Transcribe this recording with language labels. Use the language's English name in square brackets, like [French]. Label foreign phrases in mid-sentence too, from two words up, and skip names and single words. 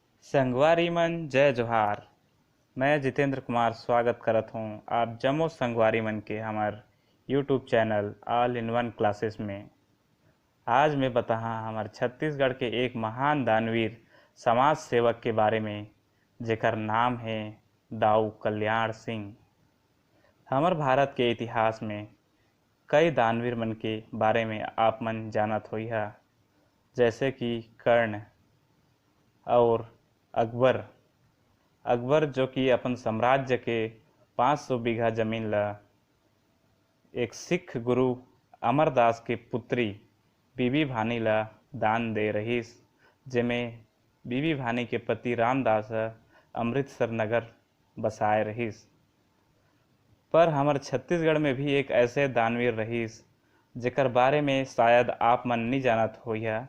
[Chhattisgarhi] संगवारी मन जय जोहार। मैं जितेंद्र कुमार स्वागत करत हूँ आप जम्मो संगवारी मन के हमार यूट्यूब चैनल ऑल इन वन क्लासेस में। आज मैं बताहा हमार छत्तीसगढ़ के एक महान दानवीर समाज सेवक के बारे में जेकर नाम है दाऊ कल्याण सिंह। हमार भारत के इतिहास में कई दानवीर मन के बारे में आप मन जानत होइहा, जैसे कि कर्ण और अकबर। अकबर जो कि अपन साम्राज्य के 500 बीघा जमीन ला एक सिख गुरु अमरदास के पुत्री बीबी भानी ला दान दे रहीस, जेमें बीबी भानी के पति रामदास अमृतसर नगर बसाए रहीस। पर हमार छत्तीसगढ़ में भी एक ऐसे दानवीर रहीस जेकर बारे में शायद आप मन नहीं जानत होइहा।